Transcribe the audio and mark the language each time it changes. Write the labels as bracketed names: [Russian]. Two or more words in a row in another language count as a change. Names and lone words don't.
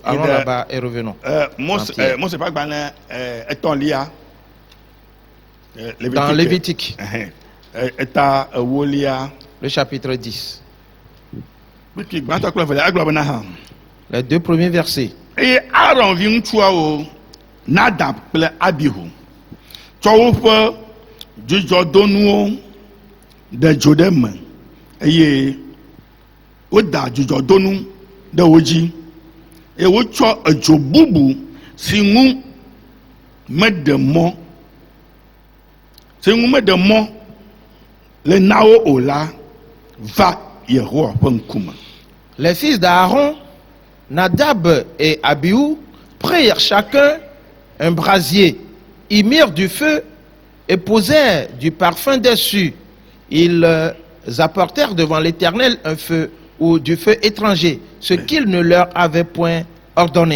[French] Allons là-bas et revenons. Dans Lévitique, le chapitre 10. Les 2 premiers versets. Et Aaron vient tuer Nadab kple Abihu. [Ewe] Tsɔ woƒe dzudzɔdonuwo de dzo ɖe me eye woda dzudzɔdonu ɖe wo dzi eye wotsɔ edzo bubu si ŋu meɖe mɔ le na wo o la va Yehowa ƒe ŋkume. [French] Les fils d'Aaron, Nadab et Abihu, prirent chacun un brasier, y mirent du feu et posèrent du parfum dessus. Ils apportèrent devant l'Éternel un feu ou du feu étranger, ce qu'il ne leur avait point ordonné.